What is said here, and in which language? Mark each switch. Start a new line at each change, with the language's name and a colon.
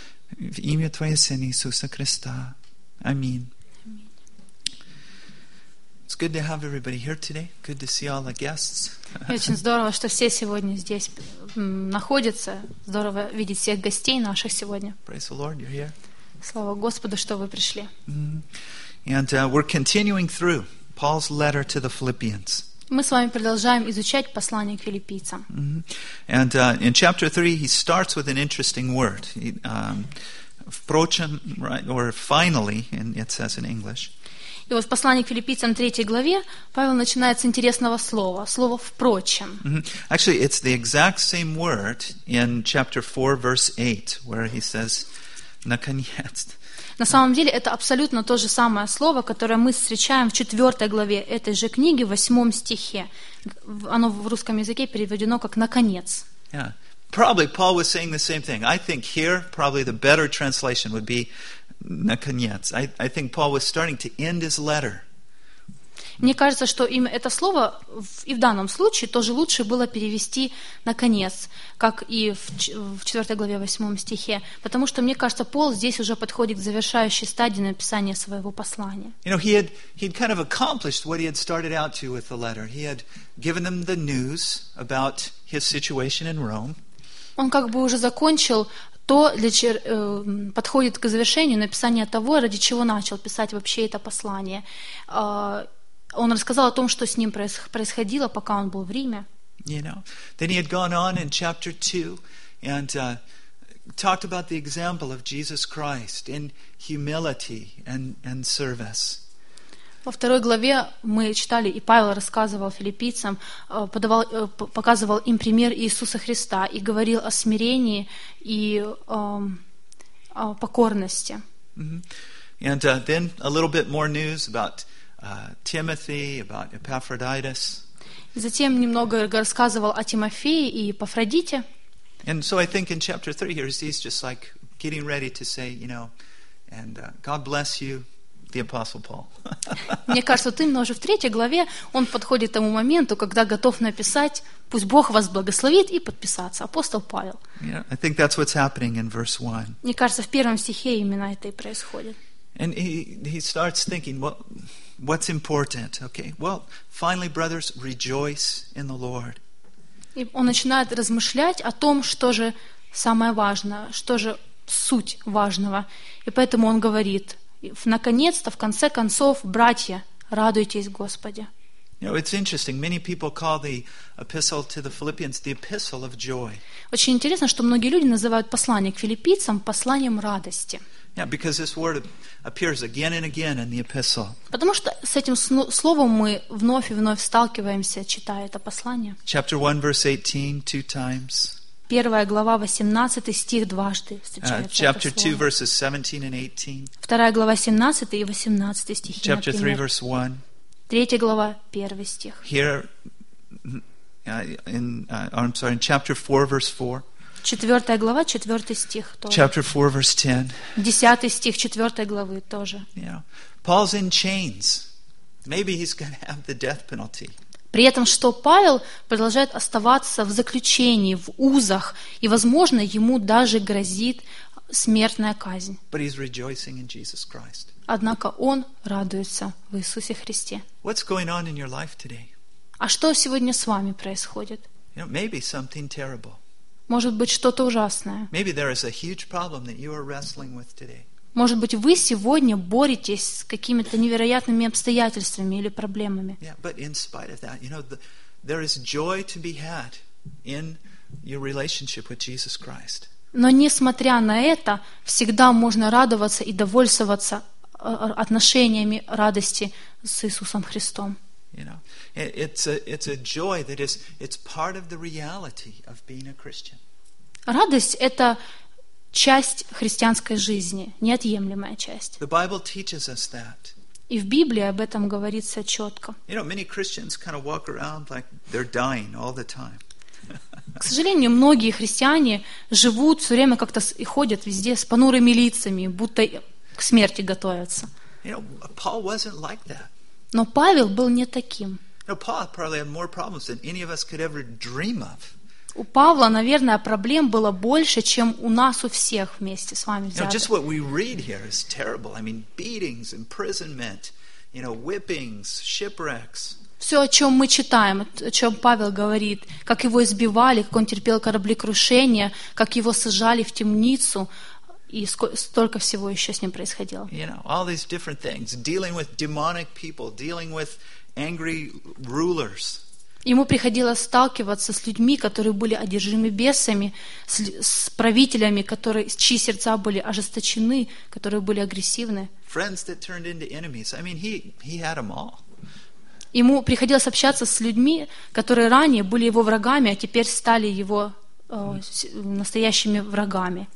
Russian: В имя Твоего Сына Иисуса Христа. Аминь.
English: It's good to have everybody here today. Good to see all the guests.
Russian: Очень здорово, что все сегодня здесь находятся. Здорово видеть всех гостей наших сегодня.
English: Praise the Lord, you're here.
Russian: Слава Господу, что вы пришли.
English: And we're continuing through Paul's letter to the Philippians.
Russian: Мы с вами продолжаем изучать послание к филиппийцам.
English: And in chapter 3 he starts with an interesting word. Впрочем, right, or finally, it says in English.
Russian: И вот в послании к филиппийцам 3 главе Павел начинает с интересного слова, слово «впрочем».
English: Actually, it's the exact same word in chapter 4, verse 8, where he says «наконец».
Russian: На самом деле, это абсолютно то же самое слово, которое мы встречаем в 4 главе этой же книги, в 8 стихе. Оно в русском языке переведено как «наконец».
English: Yeah. Probably Paul was saying the same thing. I think here, probably the better translation would be «наконец». I think Paul was starting to end his letter.
Russian: Мне кажется, что им это слово и в данном случае тоже лучше было перевести «наконец», как и в 4 главе 8 стихе, потому что, мне кажется, Пол здесь уже подходит к завершающей стадии написания своего послания.
English: You know, he had kind of accomplished what he had started out to with the letter. He had given them the news about his situation in Rome.
Russian: Он как бы уже закончил то, подходит к завершению написания того, ради чего начал писать вообще это послание. Он рассказал о том, что с ним происходило, пока он был в Риме.
English: You know, then he had gone on in chapter 2 and talked about the example of Jesus Christ in humility and service.
Russian: Во второй главе мы читали, и Павел рассказывал филиппийцам, показывал им пример Иисуса Христа и говорил о смирении и о покорности. Mm-hmm.
English: And then a little bit more news about Timothy, about Epaphroditus.
Russian: Затем немного рассказывал о Тимофее и Эпафродите.
English: And so I think in chapter 3 here he's just like getting ready to say, you know, and God bless you, the Apostle Paul.
Russian: Мне кажется, вот именно уже в третьей главе он подходит к тому моменту, когда готов написать, пусть Бог вас благословит, и подписаться, апостол Павел.
English: Yeah, I think that's what's happening in verse 1.
Russian: Мне кажется, в первом стихе именно это и происходит.
English: And he starts thinking, well, what's important? Okay, well, finally, brothers, rejoice in the Lord.
Russian: И он начинает размышлять о том, что же самое важное, что же суть важного. И поэтому он говорит, наконец-то, в конце концов, братья, радуйтесь Господи.
English: You know, it's interesting. Many people call the epistle to the Philippians the epistle of joy.
Russian: Очень интересно, что многие люди называют послание к филиппийцам посланием радости.
English: Yeah, because this word appears again and again in the epistle.
Russian: Потому что с этим словом мы вновь и вновь сталкиваемся, читая это послание.
English: Chapter 1, verse 18, two times.
Russian: Первая глава, 18 стих, дважды встречается это слово.
English: Chapter 2, verses 17 and 18.
Russian: Вторая глава, 17 и 18 стихи, например.
English: Chapter 3, verse 1.
Russian: Третья глава, первый стих.
English: Here, I'm sorry, in chapter 4, verse 4.
Russian: Четвертая глава, четвертый стих тоже.
English: Chapter 4, verse 10.
Russian: Десятый стих четвертой главы тоже.
English: Yeah. Paul's in chains. Maybe he's going to have the death penalty.
Russian: При этом, что Павел продолжает оставаться в заключении, в узах, и, возможно, ему даже грозит смертная казнь.
English: But he's rejoicing in Jesus Christ.
Russian: Однако он радуется в Иисусе Христе.
English: What's going on in your life today?
Russian: А что сегодня с вами происходит?
English: You know, maybe something terrible.
Russian: Может быть, что-то ужасное.
English: Maybe there is a huge problem that you are wrestling with today.
Russian: Может быть, вы сегодня боретесь с какими-то невероятными обстоятельствами или проблемами.
English: Yeah, but in spite of that, you know, there is joy to be had in your relationship with Jesus Christ.
Russian: Но несмотря на это, всегда можно радоваться и довольствоваться отношениями радости с Иисусом Христом.
English: You know, it's a joy that is it's part of the reality of being a Christian.
Russian: Радость — это часть христианской жизни, неотъемлемая часть.
English: The Bible teaches us that.
Russian: И в Библии об этом говорится четко.
English: You know, many Christians kind of walk around like they're dying all the time.
Russian: К сожалению, многие христиане живут все время как-то и ходят везде с понурыми лицами, будто к смерти готовятся.
English: You know, Paul wasn't like that.
Russian: Но Павел был не таким.
English: You know, Paul probably had more problems than any of us could ever dream of.
Russian: У Павла, наверное, проблем было больше, чем у нас у всех вместе с вами взятых.
English: You know, just what we read here is terrible. I mean, beatings, imprisonment, You know, whippings, shipwrecks.
Russian: Все, о чем мы читаем, о чем Павел говорит, как его избивали, как он терпел кораблекрушение, как его сажали в темницу, и столько всего еще с ним происходило.
English: You know, all these different things, dealing with demonic people, dealing with angry rulers.
Russian: Ему приходилось сталкиваться с людьми, которые были одержимы бесами, с правителями, которые, чьи сердца были ожесточены, которые были агрессивны.
English: Friends that turned into enemies. I mean, he had them all.
Russian: Ему приходилось общаться с людьми, которые ранее были его врагами, а теперь стали его настоящими врагами.